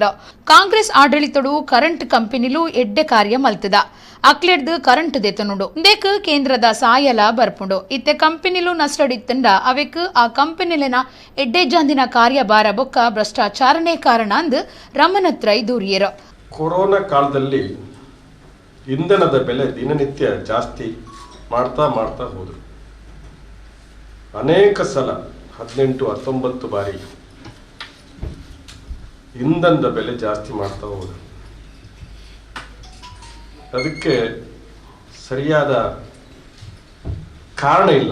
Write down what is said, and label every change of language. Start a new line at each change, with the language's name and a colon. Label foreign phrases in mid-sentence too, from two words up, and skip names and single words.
Tulu: ಕಾಂಗ್ರೆಸ್ ಆಡಳಿತಡು ಕರೆಂಟ್ ಕಂಪನಿಲು ಎಡ್ಡೆ ಕಾರ್ಯ ಮಲ್ತದ. ಅಕ್ಲೆಡ್ದು ಕರೆಂಟ್ ದೆತನುಂಡು ಇಂದೇಕ್ ಕೇಂದ್ರದ ಸಾಯಲ ಬರ್ಪುಂಡು. ಇತ್ತೆ ಕಂಪನಿಲು ನಷ್ಟಡಿತ್ತಂಡ ಅವೆಕ್ ಆ ಕಂಪನಿಲಿನ ಎಡ್ಡೆ ಜಾಂದಿನ ಕಾರ್ಯಭಾರ ಬೊಕ್ಕ ಭ್ರಷ್ಟಾಚಾರನೇ ಕಾರಣ ಅಂದು ರಮಣತ್ರೈ ದೂರಿಯರು.
Kannada: ಕೊರೋನಾ ಕಾಲದಲ್ಲಿ ಇಂಧನದ ಬೆಲೆ ದಿನನಿತ್ಯ ಜಾಸ್ತಿ ಮಾಡ್ತಾ ಹೋದ್ರು. ಅನೇಕ ಸಲ 18-19 ಬಾರಿ ಇಂಧನದ ಬೆಲೆ ಜಾಸ್ತಿ ಮಾಡ್ತಾ ಹೋದ್ರು. ಅದಕ್ಕೆ ಸರಿಯಾದ ಕಾರಣ ಇಲ್ಲ.